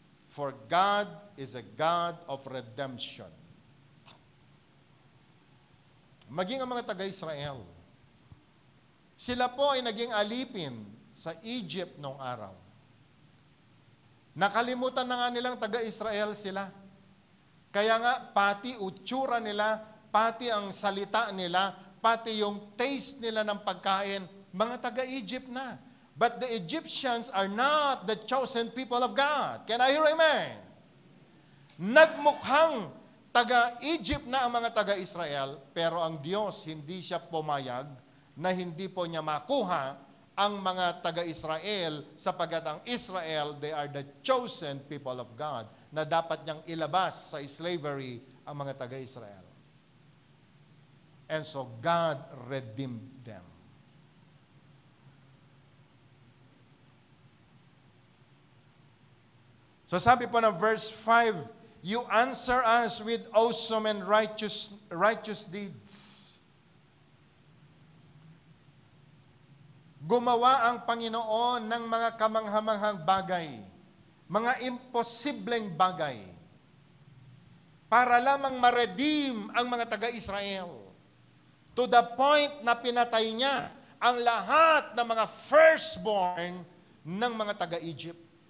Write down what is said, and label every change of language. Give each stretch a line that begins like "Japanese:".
English: For God is a God of redemption.
Filipino: Maging ang mga taga-Israel, sila po ay naging alipin sa Egypt noong araw. Nakalimutan na nga nilang taga-Israel sila. Kaya nga, pati utsura nila, pati ang salita nila, pati yung taste nila ng pagkain, mga taga-Egypt na.
English: But the Egyptians are not the chosen people of God. Can I hear amen?
Filipino: Nagmukhang taga-Egypt na ang mga taga-Israel, pero ang Diyos hindi siya pumayag na hindi po niya makuha ang mga taga-Israel sapagkat ang Israel,
English: they are the chosen people of God
Filipino: na dapat niyang ilabas sa slavery ang mga taga-Israel.
English: And so God redeemed them. So
Filipino: sabi po ng
English: verse 5, you answer us with awesome and righteous deeds.
Filipino: Gumawa ang Panginoon ng mga kamanghamanghang bagay, mga imposibleng bagay, para lamang ma-redeem ang mga taga-Israel.
English: To the point
Filipino: na pinatay niya ang lahat ng mga firstborn ng mga taga-Egypt.